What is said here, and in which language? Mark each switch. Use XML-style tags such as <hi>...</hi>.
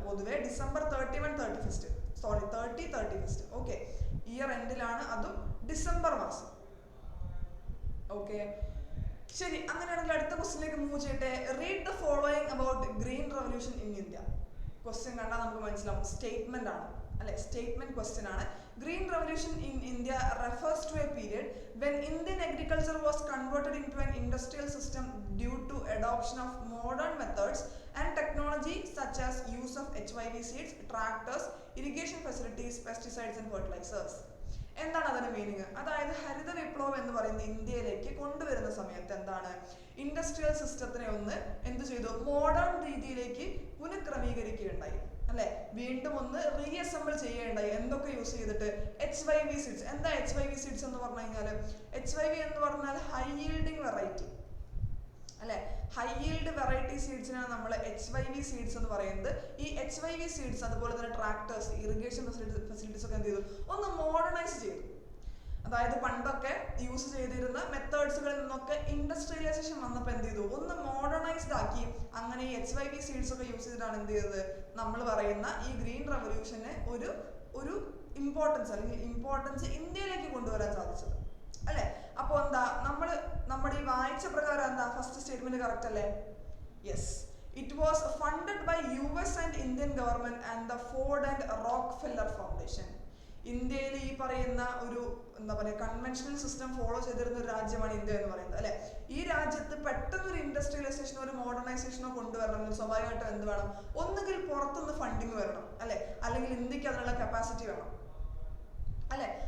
<ml>പൊതുവെ December 30-31 okay, year എൻഡിലാണ്, അതും December മാസം. ഓക്കെ, ശരി. അങ്ങനെയാണെങ്കിൽ അടുത്ത ക്വസ്റ്റ്യനിലേക്ക് മൂവ് ചെയ്യട്ടെ.</ml> <en>Read the following about green revolution in India.</en> <ml>Question കണ്ടാൽ നമുക്ക് മനസ്സിലാവും, സ്റ്റേറ്റ്മെന്റ് ആണ് അല്ലെ? സ്റ്റേറ്റ്മെന്റ് ക്വസ്റ്റ്യൻ ആണ്.</ml> <en>Green revolution in India refers to a period when Indian agriculture was converted into an industrial system due to adoption of modern methods and technology such as use of HYV seeds, tractors, irrigation facilities, pesticides and fertilizers.</en> <ml>എന്താണ് അതിന്റെ meaning? അതായത് ഹരിത വിപ്ലവം എന്ന് പറയുന്ന ഇന്ത്യയിലേക്ക് കൊണ്ടുവരുന്ന സമയത്ത് എന്താണ്? ഇൻഡസ്ട്രിയൽ സിസ്റ്റത്തിനെ ഒന്ന് എന്ത് ചെയ്തു? മോഡേൺ രീതിയിലേക്ക് പുനഃക്രമീകരിക്കുകയുണ്ടായി അല്ലെ? വീണ്ടും ഒന്ന് റീഅസംബിൾ ചെയ്യുകയുണ്ടായി. എന്തൊക്കെ യൂസ് ചെയ്തിട്ട്? HYV seeds. എന്താ HYV സീഡ്സ് എന്ന് പറഞ്ഞു കഴിഞ്ഞാൽ? HYV എന്ന് പറഞ്ഞാൽ ഹൈ yielding വെറൈറ്റി അല്ലെ? ഹൈ yield വെറൈറ്റി സീഡ്സിനാണ് നമ്മൾ HYV സീഡ്സ് എന്ന് പറയുന്നത്. ഈ HYV സീഡ്സ് അതുപോലെ തന്നെ ട്രാക്ടേഴ്സ്, ഇറിഗേഷൻ ഫെസിലിറ്റീസ് ഒക്കെ എന്ത് ചെയ്തു? ഒന്ന് മോഡേണൈസ് ചെയ്തു. അതായത് പണ്ടൊക്കെ യൂസ് ചെയ്തിരുന്ന മെത്തേഡ്സുകളിൽ നിന്നൊക്കെ ഇൻഡസ്ട്രിയലൈസേഷൻ വന്നപ്പോൾ എന്ത് ചെയ്തു? ഒന്ന് മോഡേണൈസ്ഡ് ആക്കി. അങ്ങനെ ഈ HYV സീഡ്സ് ഒക്കെ യൂസ് ചെയ്തിട്ടാണ് എന്ത് ചെയ്തത്? നമ്മൾ പറയുന്ന ഈ ഗ്രീൻ റവല്യൂഷന് ഒരു ഇമ്പോർട്ടൻസ് ഇന്ത്യയിലേക്ക് കൊണ്ടുവരാൻ സാധിച്ചത് അല്ലെ? അപ്പോൾ എന്താ? നമ്മുടെ ഈ വായിച്ച പ്രകാരം കറക്റ്റ് അല്ലേ? Yes.</ml> <en>It was funded by US and Indian government and the Ford and Rockefeller Foundation.</en> <ml>ഇന്ത്യയിൽ ഈ പറയുന്ന ഒരു എന്താ പറയുക കൺവെൻഷണൽ സിസ്റ്റം ഫോളോ ചെയ്തിരുന്ന ഒരു രാജ്യമാണ് ഇന്ത്യ എന്ന് പറയുന്നത് അല്ലെ. ഈ രാജ്യത്ത് പെട്ടെന്ന് ഒരു ഇൻഡസ്ട്രിയലൈസേഷനോ ഒരു മോഡേണൈസേഷനോ കൊണ്ടുവരണമെങ്കിൽ സ്വാഭാവികമായിട്ടും എന്ത് വേണം? ഒന്നുകിൽ പുറത്തുനിന്ന് ഫണ്ടിങ് വരണം അല്ലെ, അല്ലെങ്കിൽ ഇന്ത്യക്ക് അതിനുള്ള കപ്പാസിറ്റി വേണം അല്ലെ.</ml>